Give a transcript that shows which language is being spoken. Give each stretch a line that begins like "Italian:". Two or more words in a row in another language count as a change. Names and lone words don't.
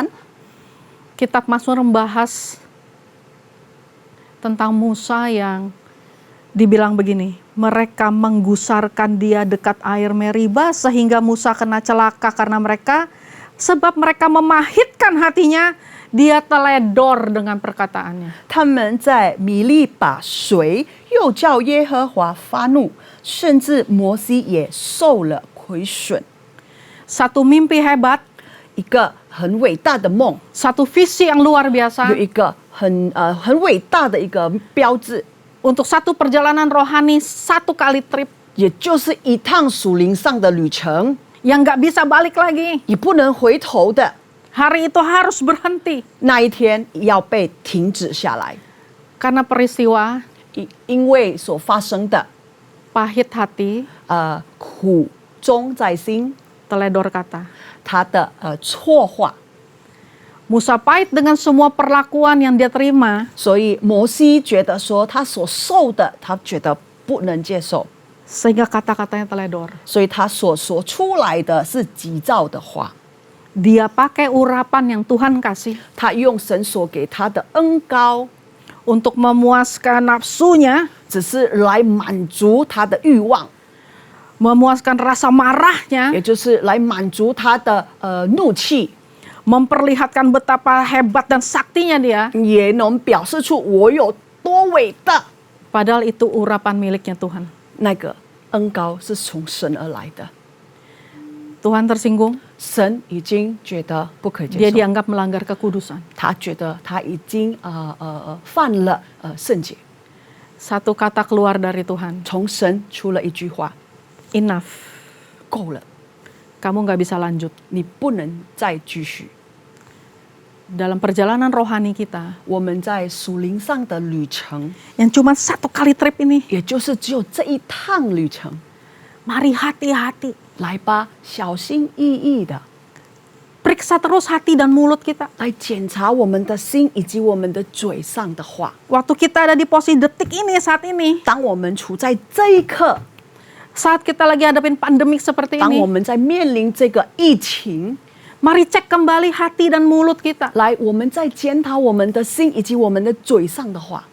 Indonesian: Kitab Mazmur membahas tentang Musa yang dibilang begini, mereka menggusarkan dia dekat air Meriba sehingga Musa kena celaka karena mereka, sebab mereka memahitkan hatinya, dia teledor dengan perkataannya.
Chinese: 他们在米利把水又叫耶和华发怒，甚至摩西也受了亏损。
Indonesian: Satu mimpi hebat,
Chinese: 一个很伟大的梦，
Indonesian: satu visi yang luar
Chinese: 有
Indonesian: biasa
Chinese: 一个很伟大的一个标志，
Indonesian: untuk satu perjalanan rohani, satu kali trip
Chinese: 也就是一趟属灵上的旅程，
Indonesian: yang nggak bisa balik lagi.
Chinese: 也不能回头的。
Indonesian: Hari itu harus berhenti
Chinese: 那一天要被停止下来，
Indonesian: karena peristiwa
Chinese: 因为所发生的
Indonesian: pahit hati,
Chinese: 苦衷在心，
Indonesian: teledor kata.
Chinese: 他的错话，
Indonesian: Musa pahit dengan semua perlakuan yang dia terima,
Chinese: 所以摩西觉得说他所受的，他觉得不能接受，
Indonesian: sehingga kata-katanya teledor.
Chinese: 所以他所说出来的是急躁的话。
Indonesian: Dia pakai urapan yang Tuhan kasih
Chinese: 他用神所给他的恩膏，
Indonesian: untuk memuaskan nafsunya,
Chinese: 只是来满足他的欲望，
Indonesian: memuaskan rasa marahnya,
Chinese: 也就是来满足他的怒气，
Indonesian: memperlihatkan betapa hebat dan saktinya dia.
Chinese: 也能表示出我有多伟大。
Indonesian: Padahal itu urapan miliknya Tuhan.
Chinese: 那个恩膏是从神而来的，
Indonesian: Tuhan tersinggung,
Chinese: 神已经觉得不可
Indonesian: dia
Chinese: 接受，
Indonesian: dianggap melanggar kekudusan.
Chinese: 他觉得他已经犯了圣洁。
Indonesian: Satu kata keluar dari Tuhan,
Chinese: 从神出了一句话，
Indonesian: enough.
Chinese: 够了，
Indonesian: Kamu nggak bisa lanjut.
Chinese: 你不能再继续。
Indonesian: Dalam perjalanan rohani kita,
Chinese: 我们在属灵上的旅程，
Indonesian: yang cuma satu kali trip ini,
Chinese: 也就是只有这一趟旅程，
Indonesian: mari hati-hati.
Chinese: 来吧，小心翼翼的
Indonesian: Periksa terus hati dan mulut kita.
Chinese: 来检查我们的心以及我们的嘴上的话。
Indonesian: Waktu kita ada di posisi detik ini, saat ini,
Chinese: 当我们处在这一刻，
Indonesian: saat kita lagi hadapin pandemik seperti
Chinese: 当我
Indonesian: ini,
Chinese: 们在面临这个疫情，
Indonesian: mari cek kembali hati dan mulut kita.
Chinese: 来，我们在检讨我们的心以及我们的嘴上的话。